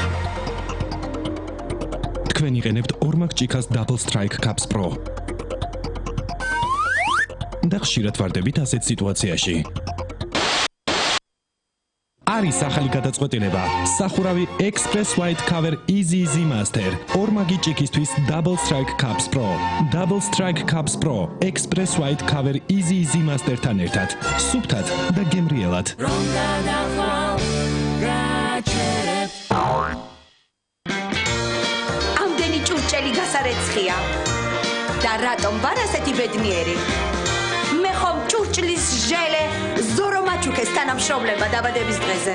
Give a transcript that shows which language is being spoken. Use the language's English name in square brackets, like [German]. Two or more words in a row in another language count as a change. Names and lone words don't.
[Georgian] თქვენ იყენებთ ორმაგ ჭიქას Double Strike Cups Pro. და ხშირად ვარდებით ასეთ სიტუაციაში. არის ახალი გადაწყვეტილება. სახურავი Express White Cover Easy Master. ორმაგი ჭიქისთვის Double Strike Cups Pro. Double Strike Cups Pro Express White Cover Easy Master-თან ერთად. სუფთად და გემრიელად. ამდენი ჭურჭელი გასარეცხია. და რატომ ვარ ასეთი ბედნიერი? მე ხომ ჭურჭლის ჟელე ზორო მაჩუქეს თანამშრომლება დაბადების დღეზე.